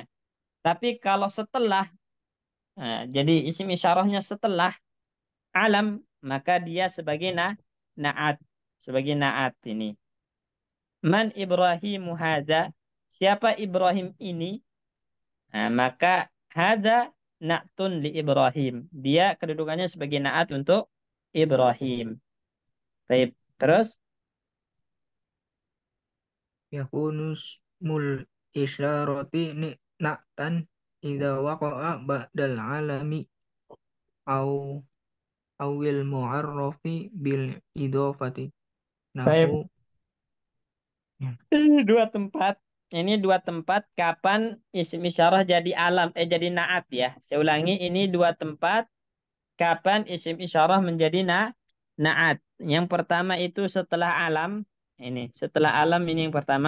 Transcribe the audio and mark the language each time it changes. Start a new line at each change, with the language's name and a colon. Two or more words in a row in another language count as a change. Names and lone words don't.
Indonesian: Tapi kalau setelah jadi isim isyarahnya setelah alam, maka dia sebagai naat, sebagai naat ini.
Arabic: من إبراهيم هذا?
Indonesian: Siapa Ibrahim ini? Nah, maka
Arabic: هذا نعت لإبراهيم.
Indonesian: Dia kedudukannya sebagai naat untuk Ibrahim. Baik. Terus
Arabic: يكون اسم الإشارة نعتا إذا وقع بعد العلم أو المعرف بالإضافة.
Indonesian: Nahu baik. ya, Ini dua tempat. Ini dua tempat kapan isim isyarah jadi alam, jadi naat ya. Saya ulangi, ini dua tempat kapan isim isyarah menjadi naat. Yang pertama itu setelah alam. Ini setelah alam ini yang pertama.